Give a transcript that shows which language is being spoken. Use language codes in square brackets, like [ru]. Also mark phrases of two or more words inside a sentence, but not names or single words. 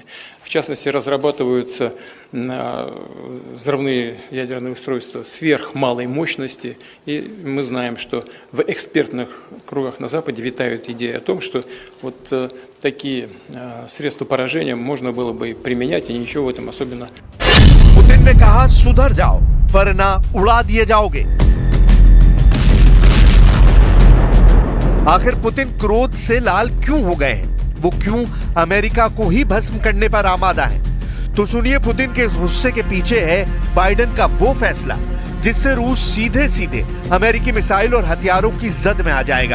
[ru] В частности, разрабатываются взрывные ядерные устройства сверхмалой мощности, и мы знаем, что в экспертных кругах на Западе витают идеи о том, что вот такие средства поражения можно было бы применять, и ничего в этом особенно. [hi] पुतिन ने कहा सुधर जाओ वरना उड़ा दिए जाओगे। आखिर पुतिन क्रोध से लाल क्यों हो गए हैं? वो क्यों अमेरिका को ही भस्म करने पर आमादा है? तो सुनिए पुतिन के इस गुस्से के पीछे है बाइडेन का वो फैसला जिससे रूस सीधे सीधे अमेरिकी मिसाइल और हथियारों की जद में आ जाएगा।